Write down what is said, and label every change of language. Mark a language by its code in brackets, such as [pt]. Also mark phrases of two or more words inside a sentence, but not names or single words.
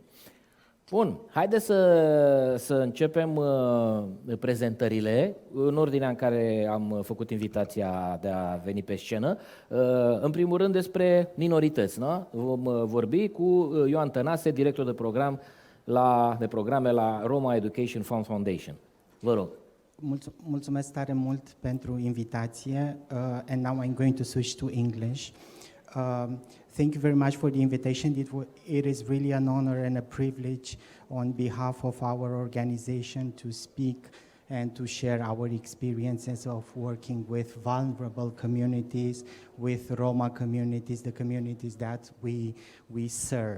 [ro] Bun, haideți să începem prezentările în ordinea în care am făcut invitația de a veni pe scenă. În primul rând despre minorități, nu? Vom vorbi cu Ioan Tănase, director de programe la Roma Education Fund Foundation. Vă rog. Mulțumesc tare mult pentru invitație. [en] And now I'm going to switch to English. Thank you very much for the invitation. It is really an honor and a privilege on behalf of our organization to speak and to share our experiences of working with vulnerable communities, with Roma communities, the communities that we serve.